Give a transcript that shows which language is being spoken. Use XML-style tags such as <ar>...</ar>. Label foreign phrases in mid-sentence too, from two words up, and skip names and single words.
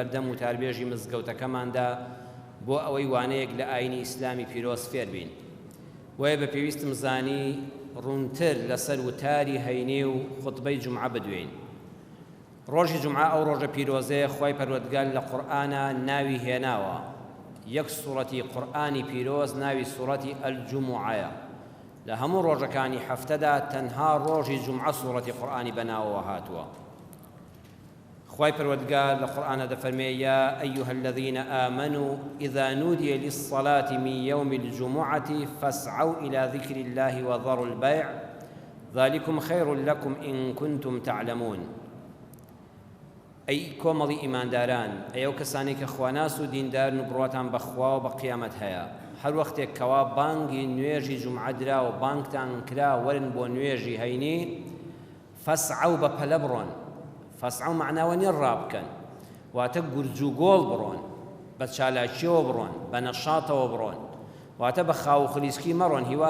<ckb>بەردەم و تاربێژی مزگەوتەکەماندا بۆ ئەوەی وانەیەک لە ئاینی ئیسلامی پیرۆز فێر بین وایە بە پێویستم زانی ڕوونتر لەسەر وتاری هەینێ و خوتبەی جومعە بدوێین ڕۆژی جومعە ئەو ڕۆژە پیرۆزەیە خوای پەروەردگار لە قورئانە ناوی هێناوە یەک سوڕەتی قورئانی پیرۆز ناوی سوڕەتی ئەلجوموعەیە لە هەموو ڕۆژەکانی هەفتەدا تەنها ڕۆژی جومعە سوڕەتی قورئانی بەناوەوە هاتووە خوای پەروەردگار لە قورئانە دەفەرمێ</ckb> <ar>یا ئەیها الذين آمنوا إذا نودي للصلاة من يوم الجمعة فاسعوا إلى ذكر الله وذروا البيع ذلكم خير لكم إن كنتم تعلمون</ar> <ckb>ئەی کۆمەڵی ئیمانداران ئەو کەسانی کە خواناس و دیندار و بڕواتان بەخوا و بە قیامەت هەیە هەر وەختێک کەوا بانگی نوێژی جومعە درا و بانگتان کرا وەرن بۆ نوێژی هەینی فەسعەو بە پەلە بڕۆن فەسعەو معناوە نییە ڕابکەن واتە گورج و گۆڵ بڕۆن بە چالاکیەوە بڕۆن بە نەشاتەوە بڕۆن واتە بە خاو و خلیسکی مەڕۆن هیوا</ckb>